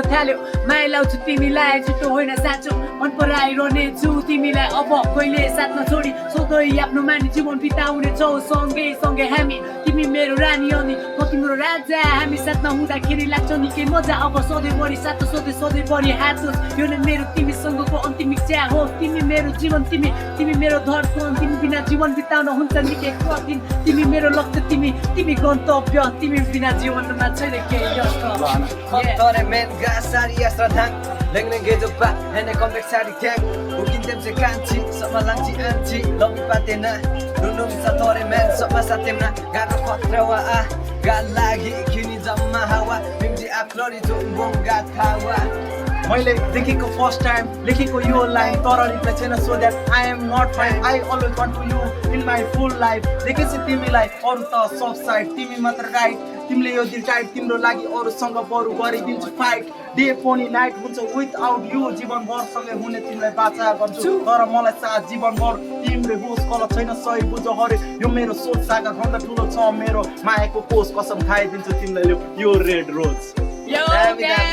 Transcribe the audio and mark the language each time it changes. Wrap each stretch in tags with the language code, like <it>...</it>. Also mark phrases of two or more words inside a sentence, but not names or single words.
<ne>थाल्यो माया लाउँछु तिमीलाई छिटो होइन साँचो मन पराइरहने छु तिमीलाई अब कहिले साथमा छोडी सधैँ आफ्नो मानि जीवन बिताउने छौ सँगै सँगै हामी तिमी मेरो रानी अनि म तिम्रो राजा हामी साथमा हुँदाखेरि लाग्छ निकै मजा अब सधैँभरि साथ सधैँभरि हात होस् यो नै मेरो तिमीसँगको अन्तिम इच्छा हो तिमी मेरो जीवन तिमी मेरो धडकन तिमी बिना जीवन बिताउन हुन्छ निकै कठिन तिमी मेरो लक्ष्य तिमी गन्तव्य तिमी बिना जीवनमा छैन केही</ne> <grt>Tore men gasari astradang Lengneng gejopa hene komplek sari keng Bukin temse kanchi sama langchi anchi Lobi patena Nunum sa tore men sama satemna Garo kotrawa ah Galagi kini jamma hawa Mimji aklori jumbong gat hawa</grt> <ne>मैले देखेको</ne> <en>first time</en> <ne>लेखेको यो लाइन तर रिप्लाई छैन</ne> <en>so that I am not fine I always want to you in my full life</en> <ne>देखेपछि तिमीलाई अरू त सब साइड तिमी मात्र राइट तिमीले यो दिन टाइट तिम्रो लागि अरूसँग बरु गरिदिन्छु फाइट डे पनि नाइट हुन्छ</ne> <en>without you</en> <ne>जीवनभरसँगै हुने तिमीलाई बाचा गर्छु तर मलाई साथ जीवनभर तिम्रो होस् गलत छैन सही बुझ हरे यो मेरो सोच सागर भन्दा ठुलो छ मेरो मायाको कोष कसम खाइदिन्छु तिमीलाई यो</ne> <en>red rose</en>